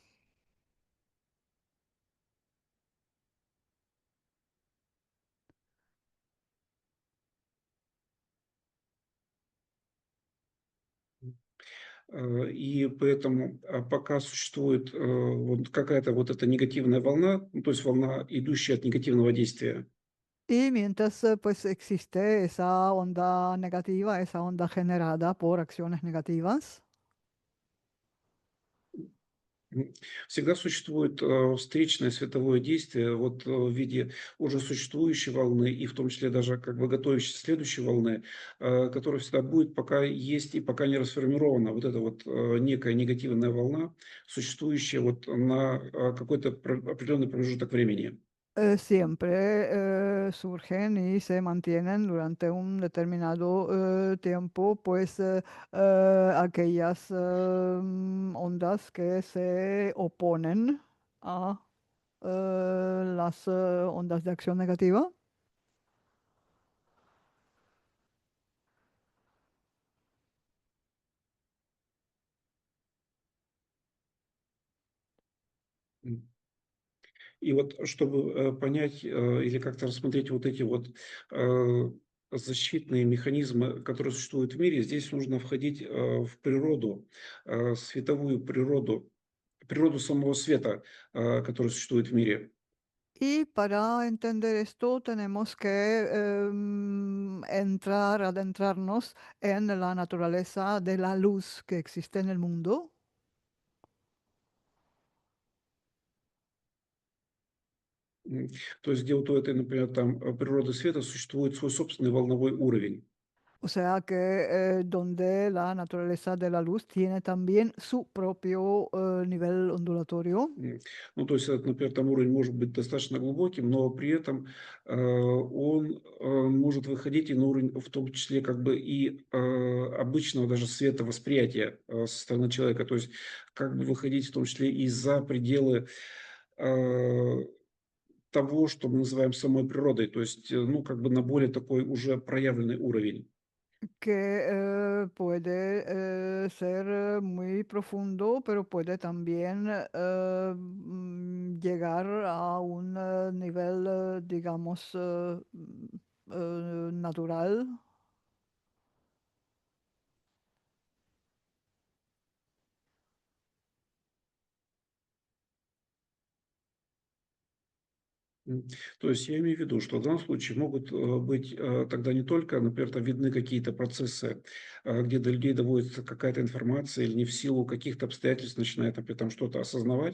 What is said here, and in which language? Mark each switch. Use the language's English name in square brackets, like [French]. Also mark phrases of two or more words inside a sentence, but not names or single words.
[Russian] И поэтому пока существует вот какая-то вот эта негативная волна, ну, то есть волна, идущая от негативного действия, [Spanish] Y mientras pues existe esa onda negativa, esa onda generada por acciones negativas, [Russian] м, всегда существует встречное световое действие вот в виде уже существующей волны и в том числе даже как бы готовящейся следующей волны, которая всегда будет, пока есть и пока не расформирована вот эта вот некая негативная волна, существующая вот на какой-то определенный промежуток времени. [Spanish] siempre surgen y se mantienen durante un determinado tiempo, pues aquellas ondas que se oponen a las ondas de acción negativa. [Russian] И вот чтобы понять или как-то рассмотреть вот эти вот э, защитные механизмы, которые существуют в мире, здесь нужно входить в природу, световую природу, природу самого света, который существует в мире. [Spanish] Y para entender esto tenemos que entrar, adentrarnos en la naturaleza de la luz que existe en el mundo. [Russian] М, То есть где вот у этой, например, там природы света существует свой собственный волновой уровень. [Spanish] O sea que donde la naturaleza de la luz tiene también su propio nivel ondulatorio. [Russian] М, Ну, то есть, например, там уровень может быть достаточно глубоким, но при этом он может выходить и на уровень, в том числе, как бы и обычного даже света восприятия со стороны человека. То есть, как бы выходить в том числе и за пределы э, того, что мы называем самой природой. То есть, ну, как бы на более такой уже проявленный уровень. [Spanish] Que puede ser muy profundo, pero puede también llegar a un nivel, digamos, natural. [Russian] М, То есть я имею в виду, что в данном случае могут быть тогда не только, например, там видны какие-то процессы, где до людей доводится какая-то информация или не в силу каких-то обстоятельств начинает, например, там что-то осознавать.